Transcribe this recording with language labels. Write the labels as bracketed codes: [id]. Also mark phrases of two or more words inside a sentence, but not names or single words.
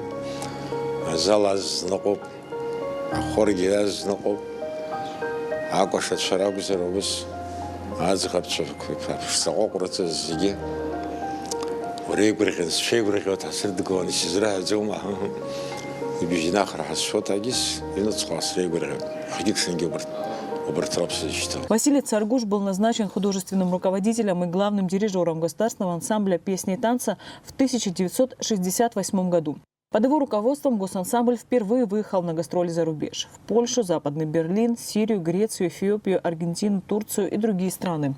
[ru] залаз накоп хоргияз накоп акошат шарабзеробус азгапчов сагоқрата зиге орегбрехен шейбрехот асырдгон сизра зома бижинах рахшотагис инуцхас регбрехен хидиксенгебрт. Василий Царгуш был назначен художественным руководителем и главным дирижером государственного ансамбля песни и танца в 1968 году. Под его руководством госансамбль впервые выехал на гастроли за рубеж – в Польшу, Западный Берлин, Сирию, Грецию, Эфиопию, Аргентину, Турцию и другие страны.